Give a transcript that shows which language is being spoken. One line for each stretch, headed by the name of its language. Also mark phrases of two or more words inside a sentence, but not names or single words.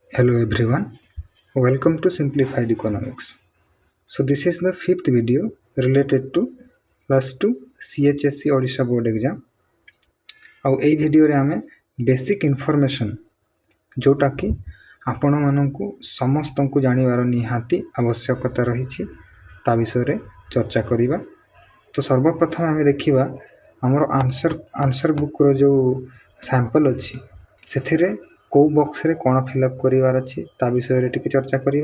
English: Hello everyone, welcome to Simplified Economics. So this is the fifth video related to plus 2 CHSC Odisha board exam.
Odia: ଆଉ ଏଇ ଭିଡ଼ିଓରେ ଆମେ
English: basic information
Odia: ଯେଉଁଟାକି ଆପଣମାନଙ୍କୁ ସମସ୍ତଙ୍କୁ ଜାଣିବାର ନିହାତି ଆବଶ୍ୟକତା ରହିଛି ତା ବିଷୟରେ ଚର୍ଚ୍ଚା କରିବା। ତ ସର୍ବପ୍ରଥମେ ଆମେ ଦେଖିବା ଆମର
English: answer book
Odia: ଯେଉଁ ସାମ୍ପଲ୍ ଅଛି ସେଥିରେ କେଉଁ ବକ୍ସରେ କ'ଣ ଫିଲ୍ଅପ୍ କରିବାର ଅଛି ତା ବିଷୟରେ ଟିକେ ଚର୍ଚ୍ଚା କରିବା।